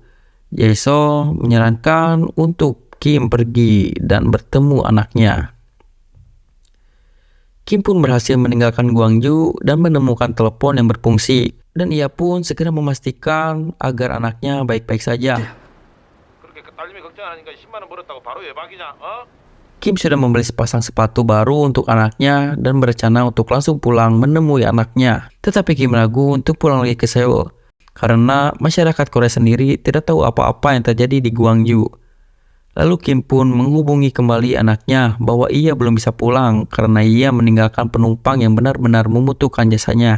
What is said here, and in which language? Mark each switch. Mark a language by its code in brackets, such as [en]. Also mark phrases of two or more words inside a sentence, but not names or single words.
[id] Taesol menyarankan untuk Kim pergi dan bertemu anaknya. Kim pun berhasil meninggalkan Gwangju dan menemukan telepon yang berfungsi. Dan ia pun segera memastikan agar anaknya baik-baik saja. [ko] 그렇게 딸님이 걱정하니까 10만 원 벌었다고 바로 외박이냐? 어? [id] Kim sudah membeli sepasang sepatu baru untuk anaknya dan berencana untuk langsung pulang menemui anaknya. Tetapi Kim ragu untuk pulang lagi ke Seoul karena masyarakat Korea sendiri tidak tahu apa-apa yang terjadi di Gwangju. Lalu Kim pun menghubungi kembali anaknya bahwa ia belum bisa pulang karena ia meninggalkan penumpang yang benar-benar membutuhkan jasanya.